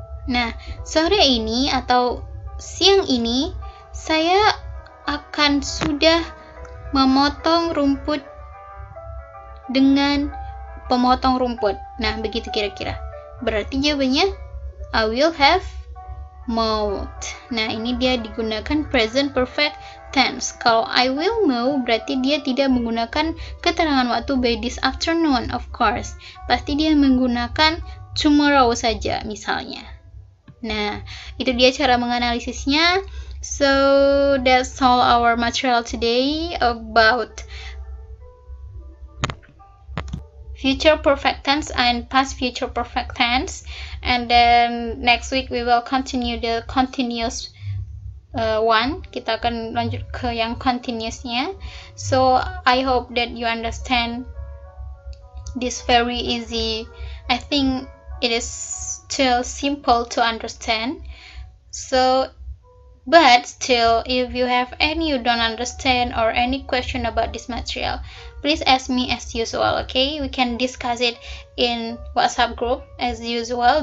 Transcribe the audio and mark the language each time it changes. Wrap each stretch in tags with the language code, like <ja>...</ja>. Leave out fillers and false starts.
<id>Nah, sore ini atau siang ini saya akan sudah memotong rumput dengan pemotong rumput. Nah, begitu kira-kira. Berarti jawabannya</id> <en>I will have mowed.</en> <id>Nah, ini dia digunakan present perfect tense. Kalau</id> <en>I will mow</en> <id>berarti dia tidak menggunakan keterangan waktu</id> <en>by this afternoon, of course.</en> <id>Pasti dia menggunakan tomorrow saja misalnya. Nah, itu dia cara menganalisisnya.</id> <en>So, that's all our material today about future perfect tense and past future perfect tense. And then next week we will continue the continuous one.</en> <id>Kita akan lanjut ke yang continuousnya.</id> <en>So I hope that you understand this very easy. I think it is still simple to understand. So But still, if you have any you don't understand or any question about this material, please ask me as usual, okay? We can discuss it in WhatsApp group as usual.</en>